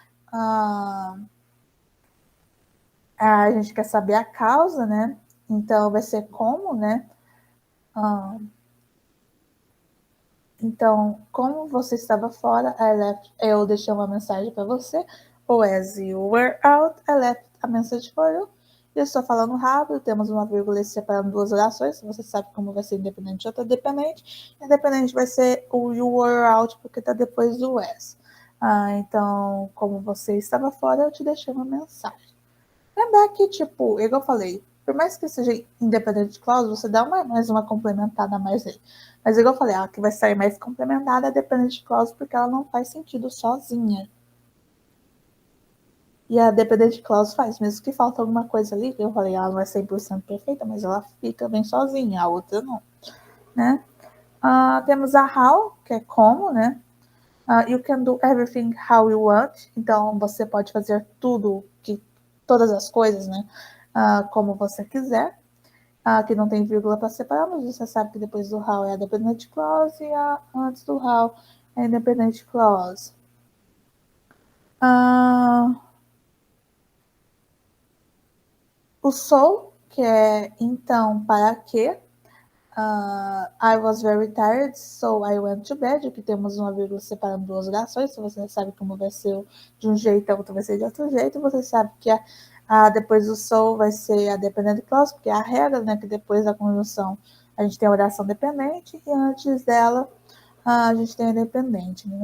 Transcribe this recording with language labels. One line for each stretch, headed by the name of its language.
Portuguese: A gente quer saber a causa, né? Então vai ser como, né? Então, como você estava fora, eu deixei uma mensagem para você.
English: Ou as you were out, I left a message for you.
Portuguese: Eu estou falando rápido, temos uma vírgula separando duas orações. Você sabe como vai ser independente ou outra dependente. Independente vai ser o
English: you were out,
Portuguese: porque está depois do as. Então, como você estava fora, eu te deixei uma mensagem. Lembrar que, tipo, igual eu falei, por mais que seja independente clause, você dá mais uma complementada a mais aí. Mas igual eu falei, a que vai sair mais complementada é a dependente clause porque ela não faz sentido sozinha. E a dependente clause faz, mesmo que falta alguma coisa ali, que eu falei, ela não é 100% perfeita, mas ela fica bem sozinha, a outra não, né? Temos a how, que é como, né?
English: You can do everything how you want.
Portuguese: Então, você pode fazer todas as coisas, né? Como você quiser. Que não tem vírgula para separar, mas você sabe que depois do how é a dependent clause e antes do how é a independent clause. O so, que é então, para que.
English: I was very tired, so I went to bed.
Portuguese: Aqui temos uma vírgula separando duas orações. Se você sabe como vai ser de um jeito, a outra vai ser de outro jeito. Você sabe que depois do so vai ser a dependent clause, porque é a regra, né? Que depois da conjunção a gente tem a oração dependente e antes dela a gente tem a independente. Né?